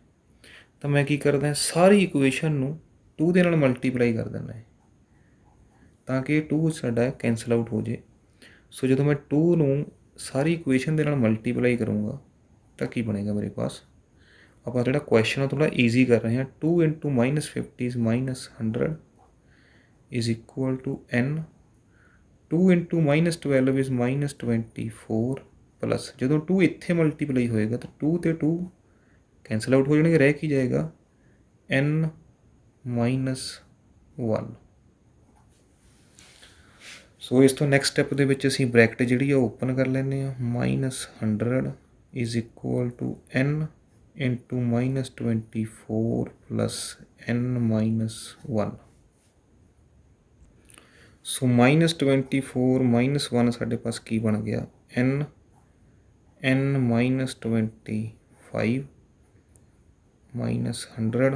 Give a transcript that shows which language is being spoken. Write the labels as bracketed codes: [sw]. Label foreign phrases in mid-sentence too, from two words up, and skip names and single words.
[pa] ਤਾਂ ਮੈਂ ਕੀ ਕਰਦਾ, ਸਾਰੀ ਇਕੁਏਸ਼ਨ ਨੂੰ 2 ਦੇ ਨਾਲ ਮਲਟੀਪਲਾਈ ਕਰ ਦਿੰਦਾ ਹੈ ਤਾਂ ਕਿ 2 ਸਾਡਾ [en] cancel out [pa] ਹੋ ਜੇ। ਸੋ ਜਦੋਂ ਮੈਂ 2 ਨੂੰ ਸਾਰੀ ਇਕੁਏਸ਼ਨ ਦੇ ਨਾਲ ਮਲਟੀਪਲਾਈ ਕਰੂੰਗਾ ਤਾਂ ਕੀ ਬਣੇਗਾ ਮੇਰੇ ਪਾਸ। ਆਪਾਂ ਜਿਹੜਾ ਕੁਐਸਚਨ ਆ ਥੋੜ੍ਹਾ ਈਜ਼ੀ ਕਰ ਰਹੇ ਹਾਂ। [en] 2 × -50 is -100 is equal to N। [pa] 2 × -12 is -24 ਪਲੱਸ ਜਦੋਂ 2 ਇੱਥੇ ਮਲਟੀਪਲਾਈ ਹੋਏਗਾ ਤਾਂ 2 ਅਤੇ 2 [en] cancel out [pa] ਹੋ ਜਾਣਗੇ, ਰਹਿ ਕੀ ਜਾਏਗਾ N - 1। ਸੋ ਇਸ ਤੋਂ [en] next step [pa] ਦੇ ਵਿੱਚ ਅਸੀਂ ਬਰੈਕਟ ਜਿਹੜੀ ਆ ਓਪਨ ਕਰ ਲੈਂਦੇ ਹਾਂ। [en] -100 is equal to N × -24 + N - 1। [pa] ਸੋ -24 - 1 ਸਾਡੇ ਪਾਸ ਕੀ ਬਣ ਗਿਆ, N - 25 -100।